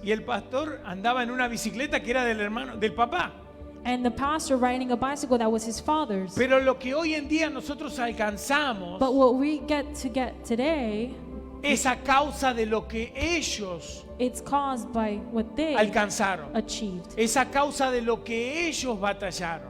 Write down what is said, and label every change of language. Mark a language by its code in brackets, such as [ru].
[es] Y el pastor andaba en una bicicleta que era del papá. [en] And the pastor riding a bicycle that was his father's. [es] Pero lo que hoy en día nosotros alcanzamos [en] But what we get today, [es] es a causa de lo que ellos [en] it's caused by what they [es] alcanzaron. [en] achieved. [es] Es a causa de lo que ellos batallaron.